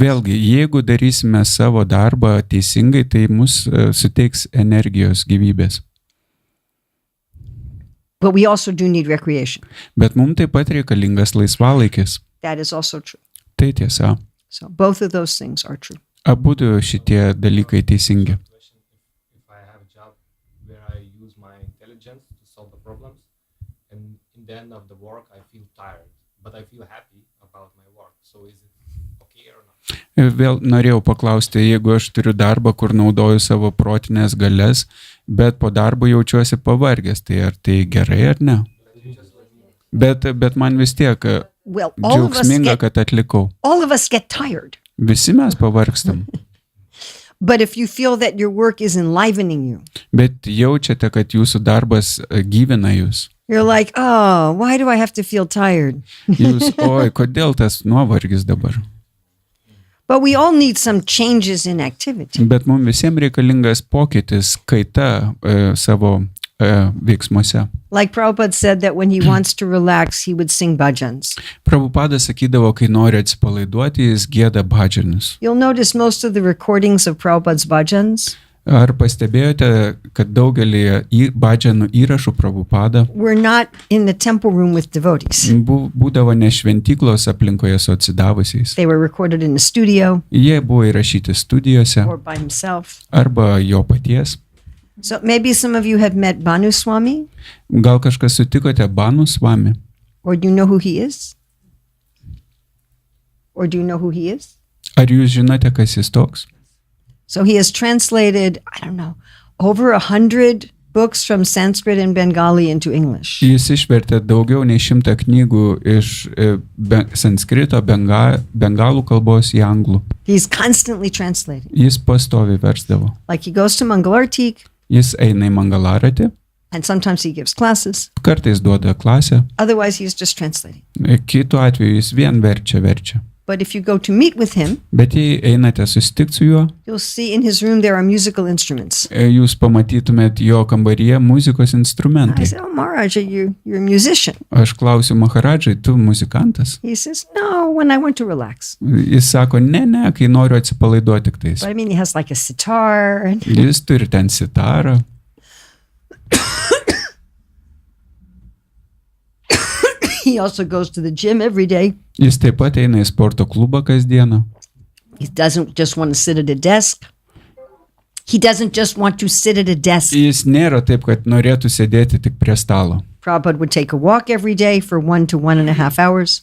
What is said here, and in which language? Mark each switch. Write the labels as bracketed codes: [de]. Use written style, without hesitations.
[lt] Vėlgi, jeigu darysime savo darbą teisingai, tai mus suteiks energijos, gyvybės. [en] But we also do need recreation. [lt] Bet mums taip pat reikalingas laisvalaikis. [en] That is also true. [lt] Tai tiesa. [en] So both of those things are true. [lt] Abudu šitie dalykai teisingi. [en] If I have a job where I use my intelligence to solve the problems, and in the end of the work I feel tired, but I feel happy about my work. So is it okay or not? [lt] Vėl norėjau paklausti, jeigu aš turiu darbą, kur naudoju savo protinės galias, bet po darbo jaučiuosi pavargęs, tai ar tai gerai ar ne? Bet man vis tiek [en] Well, all of [lt] džiaugsminga, kad atlikau. [en] us get tired. [lt] Visi mes pavargstam, [en] But if you feel that your work is enlivening you, [lt] bet jaučiate, kad jūsų darbas gyvina jūs. [en] you're like, oh, why do I have to feel tired? [lt] Jūs, oi, kodėl tas nuovargis dabar? [en] But we all need some changes in activity. [lt] Bet mums visiems reikalingas pokytis, kaita savo veiksmuose. [en] Like Prabhupada said that when he wants to relax, he would sing bhajans. [lt] Prabhupada sakydavo, kai nori atsipalaiduoti, jis gieda bhadžanus. [en] You'll notice most of the recordings of Prabhupada's bhajans [lt] Ar pastebėjote, kad daugelį bhadžanų įrašų Prabhupada [en] were not in the temple room with devotees. [lt] būdavo ne šventyklos aplinkoje su atsidavusiais. [en] They were recorded in a studio [lt] Jie buvo įrašyti studijose [en] or by himself. [lt] arba jo paties. [en] So maybe some of you have met Bhanu Swami, [lt] Gal kažkas sutikote Banu Swami? [en] or do you know who he is? Or do you know who he is? [lt] Ar jūs žinote, kas jis toks? [en] So he has translated, I don't know, over 100 books from Sanskrit and Bengali into English. [lt] Jis išvertė daugiau nei 100 knygų iš sanskrito, bengalų kalbos į anglų. [en] He's constantly translating. [lt] Jis pastovi versdavo. [en] Like he goes to Mangalartik, [lt] Jis eina į Mangalaratį, [en] and sometimes he gives classes. [lt] kartais duoda klasę, [en] Otherwise, he's just translating. [lt] kitu atveju jis vien verčia. [en] But if you go to meet with him, [lt] Bet jei einate susitikti su juo, [en] you'll see in his room there are musical instruments. [lt] jūs pamatytumėt jo kambaryje muzikos [en] I [lt] instrumentai. [en] said, oh, Maharaj, you're a musician. [lt] Aš klausiu Maharadžai, tu muzikantas? [en] He says, no, when I want to relax. [lt] Jis sako, ne, kai noriu atsipalaiduoti tik tais. [en] But I mean, he has like a sitar. And [lt] Jis turi ten sitarą. [en] he also goes to the gym every day. [lt] Jis taip pat eina į sporto klubą kasdieną. [en] He doesn't just want to sit at a desk. He doesn't just want to sit at a desk. [lt] Jis nėra taip, kad norėtų sėdėti tik prie stalo. [en] Prabhupada would take a walk every day for 1 to 1.5 hours.